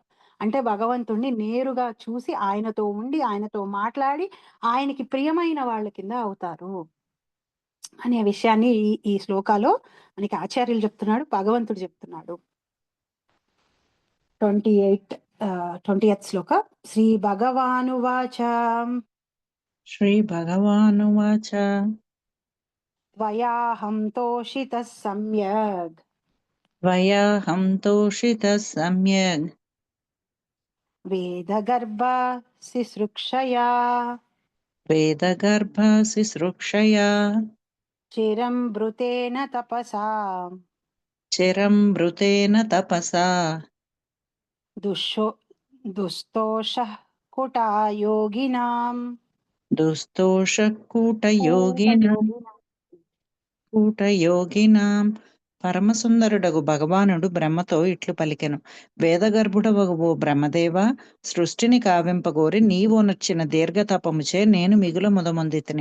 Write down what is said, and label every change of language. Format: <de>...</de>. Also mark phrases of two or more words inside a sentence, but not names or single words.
<te>అంటే భగవంతుడిని నేరుగా చూసి, ఆయనతో ఉండి, ఆయనతో మాట్లాడి, ఆయనకి ప్రియమైన వాళ్ళ కింద అవుతారు అనే విషయాన్ని ఈ ఈ శ్లోకాలో మనకి ఆచార్యులు చెప్తున్నాడు, భగవంతుడు చెప్తున్నాడు. 20th శ్లోక.</te> <sa>శ్రీ భగవానువాచ श्रीभगवानुवाच त्वयाहं तोषितः सम्यग् त्वयाहं तोषितः सम्यग् वेदगर्भसिसृक्षया वेदगर्भसिसृक्षया चिरं भृतेन तपसा चिरं भृतेन तपसा दुष्टोषः कुटा योगिनां</sa> <te>కూటయోగినాం పరమసుందరుడగు భగవానుడు బ్రహ్మతో ఇట్లు పలికెను. వేదగర్భుడవగు ఓ బ్రహ్మదేవ, సృష్టిని కావింపగోరి నీవోనొచ్చిన దీర్ఘతపముచే నేను మిగుల ముదమొందితిని.</te>